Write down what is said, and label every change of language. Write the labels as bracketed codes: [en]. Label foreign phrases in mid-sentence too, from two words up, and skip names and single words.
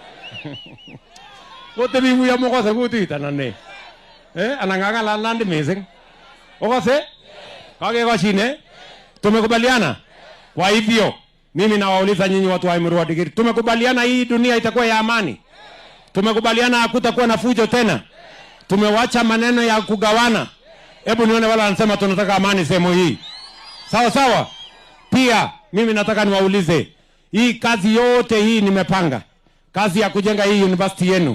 [kln] kotebi kuya mokose kutit anan ne anan ng'ang'alal Nandi missing okose kakekoshine [sw] tumekubaliana kwa hivyo mimi nawauliza nyinyi watu wa Emurua Dikirr tumekubaliana hii dunia itakuwa ya amani tumekubaliana hakutakuwa na fujo tena tumewacha maneno ya kugawana hebu nione wala wanasema tunataka amani sehemu hii sawa sawa pia mimi nataka niwaulize hii kazi yote hii nimepanga kazi ya kujenga hii university yenu